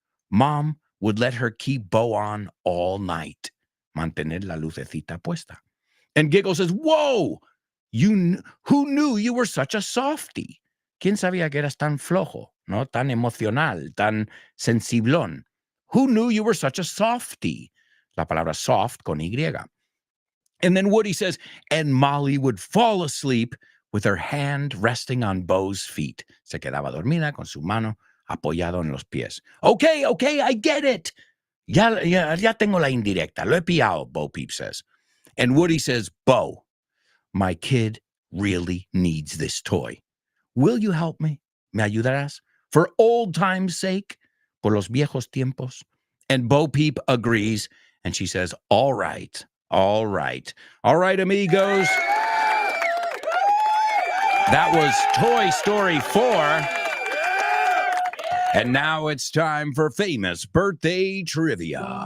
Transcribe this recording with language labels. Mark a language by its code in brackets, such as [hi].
[en] Mom would let her keep Bo on all night. [es] Mantener la lucecita puesta. [en] And Giggle says, whoa, who knew you were such a softie? [es] ¿Quién sabía que eras tan flojo, no? Tan emocional, tan sensiblón. [en] Who knew you were such a softie? [es] La palabra soft con Y. [en] And then Woody says, and Molly would fall asleep with her hand resting on Bo's feet. [es] Se quedaba dormida con su mano apoyado en los pies. [en] Okay, I get it. [es] Ya tengo la indirecta. Lo he pillado, Bo Peep says. [en] And Woody says, Bo, my kid really needs this toy. Will you help me? [es] ¿Me ayudarás? [en] For old time's sake, [es] por los viejos tiempos. [en] And Bo Peep agrees, and she says, all right, amigos. That was Toy Story 4. And now it's time for famous birthday trivia.